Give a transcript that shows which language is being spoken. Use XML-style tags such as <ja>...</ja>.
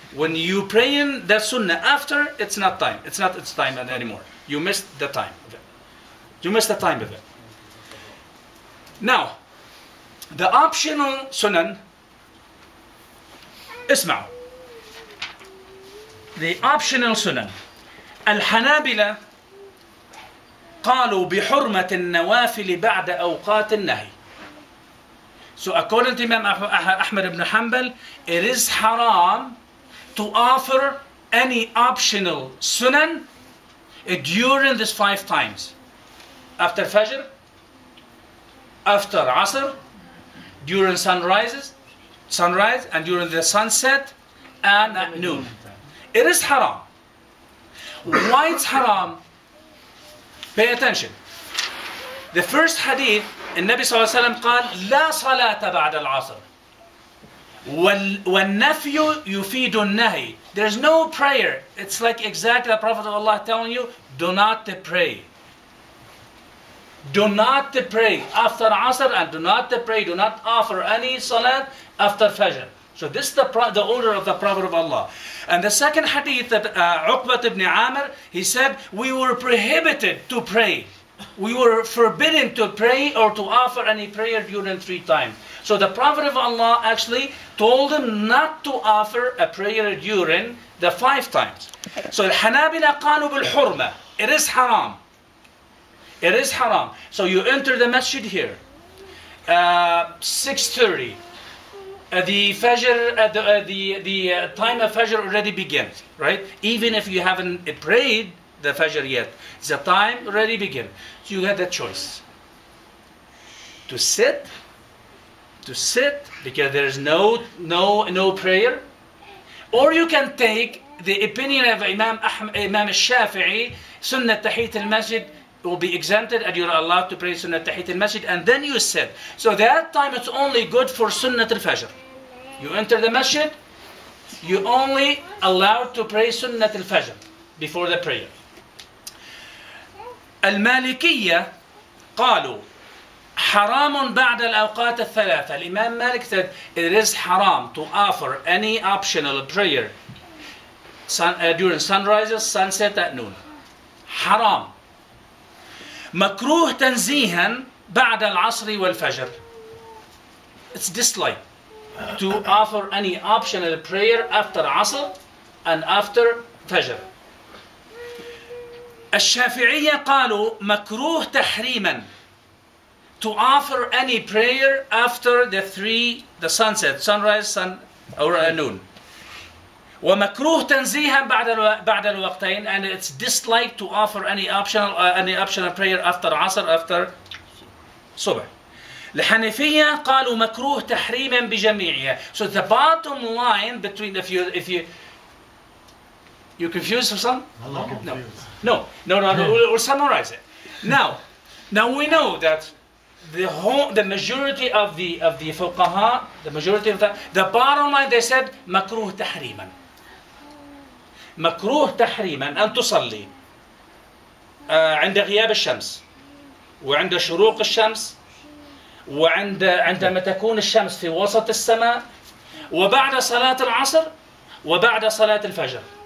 <en>When you pray in the sunnah after, it's not time. It's not its time anymore. You missed the time of it. You missed the time of it. Now, the optional sunan, اسمعوا. The optional sunan.</en> <ar>الحنابلة قالوا بحرمة النوافل بعد أوقات النهي.</ar> <en>So according to Imam Ahmad ibn Hanbal, it is haram to offer any optional sunan during these 5 times. After Fajr, after Asr, during sunrise, and during the sunset, and at noon. It is haram. Why it's haram? Pay attention. The first hadith,</en> <ar>النبي صلى الله عليه وسلم قال لا صلاة بعد العصر والنفي يفيد النهي.</ar> <en>There's no prayer. It's like exactly the Prophet of Allah telling you, do not pray. Do not pray after Asr, and do not offer any salat after Fajr. So this is the order of the Prophet of Allah. And the second hadith that Uqbat ibn Amir, he said, we were prohibited to pray. We were forbidden to pray or to offer any prayer during 3 times. So the Prophet of Allah actually told him not to offer a prayer during the 5 times.</en> <ar>So الحنابلة قالوا بالحرمة.</ar> <en>It is haram. It is haram. So you enter the masjid here. 6:30. The Fajr, the time of Fajr already begins, right? Even if you haven't prayed the Fajr yet, the time already begins. So you have that choice. To sit because there is no prayer, or you can take the opinion of Imam al-Shafi'i, Sunnah Tahiyat al-Masjid will be exempted and you're allowed to pray Sunnah Tahiyat al-Masjid, and then you sit. So that time it's only good for Sunnah al-Fajr. You enter the masjid, you only allowed to pray Sunnah al-Fajr before the prayer.</en> <ar>Al-Malikiyya قالوا حرام بعد الأوقات الثلاثة.</ar> <en>Imam Malik said it is haram to offer any optional prayer during sunrises, sunset, at noon.</en> <ar>حرام. مكروه تنزيها بعد العصر والفجر.</ar> <en>It's disliked to offer any optional prayer after Asr and after Fajr.</en> <ar>الشافعية قالوا مكروه تحريما,</ar> <en>to offer any prayer after the sunset, sunrise, sun or noon.</en> <ar>ومكروه تنزيها بعد الوقتين,</ar> <en>and it's disliked to offer any optional prayer after Asr, after Subh.</en> <ar>الحنفية قالوا مكروه تحريما بجميعها.</ar> <en>So the bottom line between, if you confused for some? No. We'll summarize it. Now we know that the majority of the fuqaha, the bottom line, they said</en> <ar>مكروه تحريما. مكروه تحريما أن تصلي عند غياب الشمس وعند شروق الشمس عندما تكون الشمس في وسط السماء وبعد صلاة العصر وبعد صلاة الفجر.</ar>